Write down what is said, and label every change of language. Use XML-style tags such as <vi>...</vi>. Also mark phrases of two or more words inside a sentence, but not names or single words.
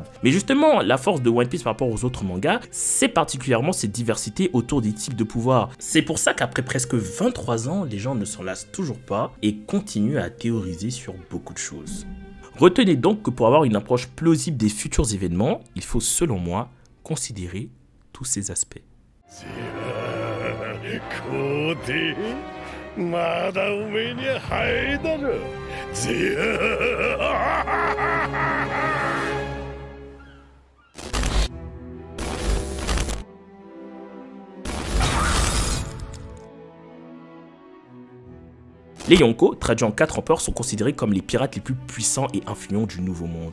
<fr>Mais justement, la force de One Piece par rapport aux autres mangas, c'est particulièrement cette diversité autour des types de pouvoirs. C'est pour ça qu'après presque 23 ans, les gens ne s'en lassent toujours pas et continuent à théoriser sur beaucoup de choses. Retenez donc que pour avoir une approche plausible des futurs événements, il faut selon moi considérer tous ces aspects.</fr> <ja>まだおめえには早いだろ。</ja> <fr>Les Yonko, traduits en 4 empereurs, sont considérés comme les pirates les plus puissants et influents du Nouveau Monde.</fr>